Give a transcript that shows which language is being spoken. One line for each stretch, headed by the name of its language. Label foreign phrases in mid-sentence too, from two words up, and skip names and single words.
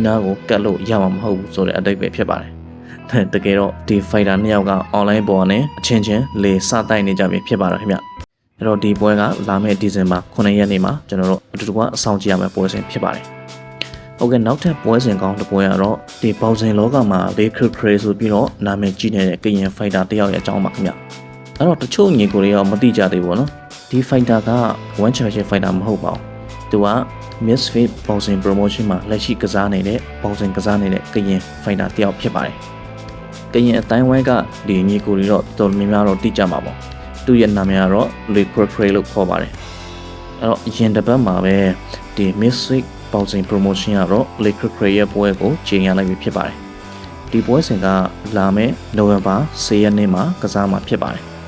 Burmese: နားကိုကတ်လို့ရမှာမဟုတ်ဘူးဆိုတဲ့အတိတ်ပဲဖြစ်ပါတယ်တကယ်တော့ဒီ fighter 2ယောက်က online ပေါ်နဲ့အချင်းချင်းလေစတိုက်နေကြပြီဖြစ်ပါတယ်ခင်ဗျအဲ့တော့ဒီပွဲကလာမယ့်ဒီဇင်ဘာ9ရက်နေ့မှာကျွန် တော်တို့အတူတူကအဆောင်ကြည့်ရမယ့်ပွဲစဉ်ဖြစ်ပါတယ်ဟုတ်ကဲ့နောက်ထပ်ပွဲစဉ်ကောင်းတစ်ပွဲကတော့ဒီပေါစင်လောကမှာလေးခရခရဆိုပြီးတော့နာမည်ကြီးနေတဲ့ကရင် fighter တယောက်ရဲ့အကြောင်းပါခင်ဗျအဲ့တော့တချို့ညီကိုတွေရောမသိကြသေးဘူးနော်ဒီ fighter က one championship fighter မဟုတ်ပါဘူးသူ က Misfit Boxing Promotion မှာလက်ရှိကစားနေတဲ့ Boxing ကစားနေတဲ့ကရင် fighter တယောက်ဖြစ်ပါတယ်ကရင်အတိုင်းဝိုင်းကဒီညီကိုတွေတော့တော်တော်များများတော့သိကြမှာပေါ့သူ့ရဲ့နာမည်ကတော့ Liquid Cray လို့ခေါ်ပါတယ်အဲ့တော့ရင်တစ်ပတ်မှာပဲဒီ Misfit Boxing Promotion ကတော့ Liquid Cray ရဲ့ပွဲကိုချိန်ရလိုက်ပြီဖြစ်ပါတယ်ဒီပွဲစဉ်ကလာမယ့်နိုဝင်ဘာ10ရက်နေ့မှာကစားမှာဖြစ်ပါတယ်